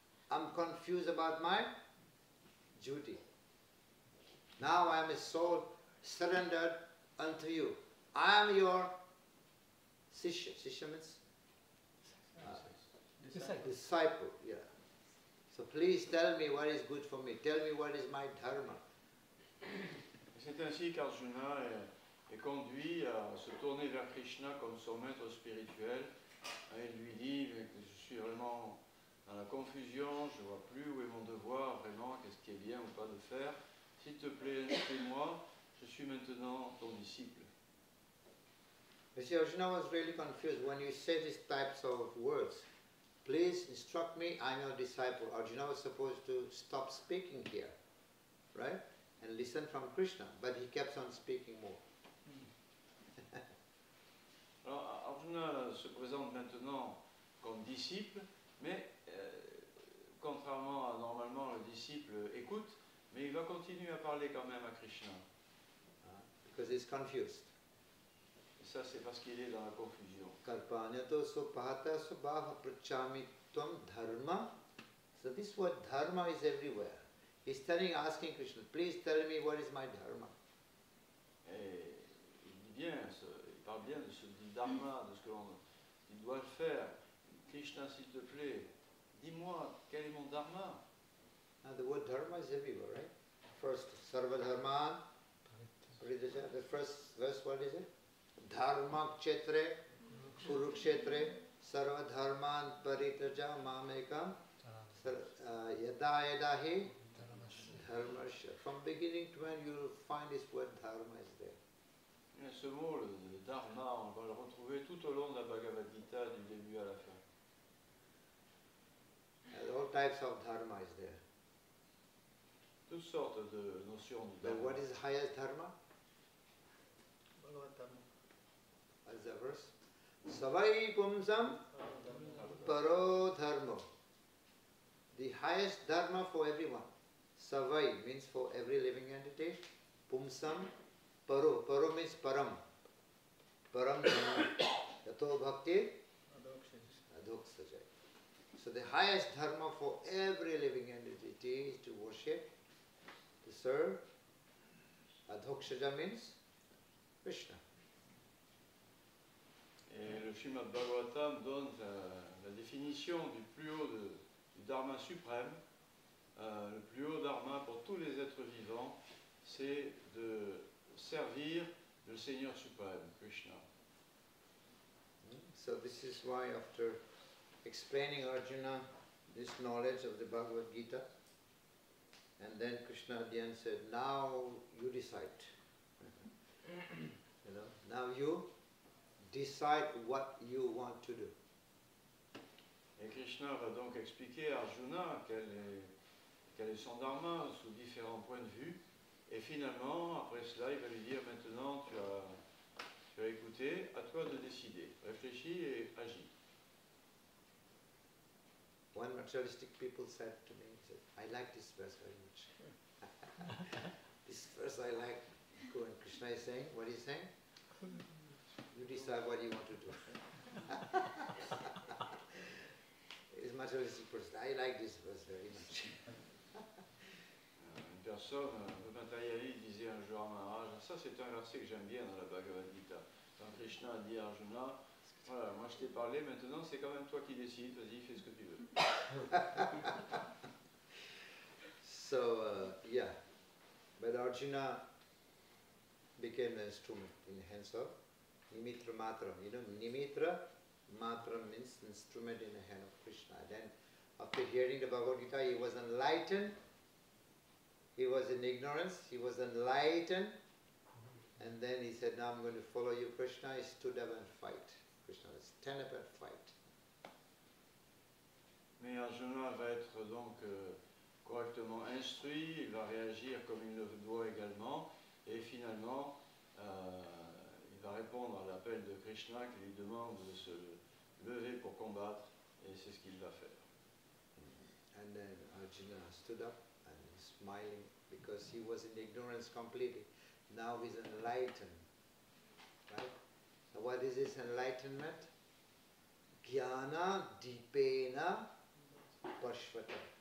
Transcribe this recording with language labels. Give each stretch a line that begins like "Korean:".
English: I'm confused about my duty. Now I am a soul surrendered unto you. I am your Sishya. Sishya means disciple. Yeah. So please tell me what is good for me. Tell me what is my dharma.
French: C'est ainsi qu'Arjuna est conduit à se tourner vers Krishna comme son maître spirituel. Et il lui dit mais je suis vraiment dans la confusion, je ne vois plus où est mon devoir, vraiment, qu'est-ce qui est bien ou pas de faire. S'il te plaît, instruis-moi, je suis maintenant ton disciple.
English: You see, Arjuna was really confused when you say these types of words. Please instruct me, I'm your disciple. Arjuna was supposed to stop speaking here, right? And listen from Krishna, but he kept on speaking more.
French: Alors Arjuna se présente maintenant comme disciple, mais contrairement à normalement le disciple écoute, mais il va continuer à parler quand même à Krishna.
English: Because he's confused.
French: Et ça c'est parce qu'il est dans la confusion.
Sanskrit: Kalpanyato sopahata subhava prachami tvam dharma.
English: So this word dharma is everywhere. He's asking Krishna, please tell me what is my dharma.
French: Et il dit bien, il parle bien de ce dharma, de ce que l'on doit faire. Krishna, s'il te plaît, dis-moi, quel est mon dharma?
English: Now the word dharma is everywhere, right? First, sarva dharman, the first verse, what is it?
Sanskrit: Dharma kshetre, kurukshetre, sarva dharman paritaja mamekam, yada yada hi, dharma.
English: From beginning to end, you will find this word dharma is there.
French: Et ce mot, le dharma, on va le retrouver tout au long de la Bhagavad Gita, du début à la fin.
English: And all types of dharma is there.
French: Toutes sortes de notions du
English: But
French: dharma.
English: what is the highest dharma? Bhagavad Dharma. What is the verse?
Sanskrit: Savai pumsam paro dharma.
English: The highest dharma for everyone. Savai means for every living entity. Pumsam paro. Paro means param. Param dharma.
Sanskrit: Yato bhakti adhoksajai.
English: So the highest dharma for every living entity is to worship, to serve. Adhokshaja means Krishna.
French: Et le Srimad Bhagavatam donne la définition du plus haut du Dharma suprême. Le plus haut Dharma pour tous les êtres vivants, c'est de servir le Seigneur suprême, Krishna.
English: So this is why after explaining Arjuna this knowledge of the Bhagavad Gita, and then Krishna at the end said, now you decide. Now you decide what you want to do.
French: Et Krishna va donc expliquer à Arjuna quel est son dharma sous différents points de vue. Et finalement, après cela, il va lui dire, maintenant tu as écouté, à toi de décider. Réfléchis et agis.
English: One materialistic people said to me, he said, I like this verse very much. This verse I like. And Krishna is saying, what is he saying? You decide what you want to do. It's materialistic person. I like this verse very much.
French: Une personne, un peu matérialiste, disait un jour à Maharaja, ça c'est un verset que j'aime bien dans la Bhagavad Gita. Quand Krishna a dit à Arjuna, voilà, moi je t'ai parlé, maintenant c'est quand même toi qui décides, vas-y, fais ce que tu veux.
English: So, yeah. But Arjuna became an instrument in the hands of Nimitra Matra. You know, Nimitra Matra means instrument in the hand of Krishna. Then after hearing the Bhagavad Gita, he was enlightened. He was in ignorance, he was enlightened. And then he said, now I'm going to follow you, Krishna. He stood up and fight. Krishna was stand up and fight.
French: Mais Arjuna va être donc correctement instruit, il va réagir comme il le doit également, et finalement, il va répondre à l'appel de Krishna qui lui demande de se lever pour combattre, et c'est ce qu'il va faire.
English: And then Arjuna stood up and smiling because he was in ignorance completely. Now he's enlightened. Right? So what is this enlightenment?
Sanskrit: Jnana dipena pashvata.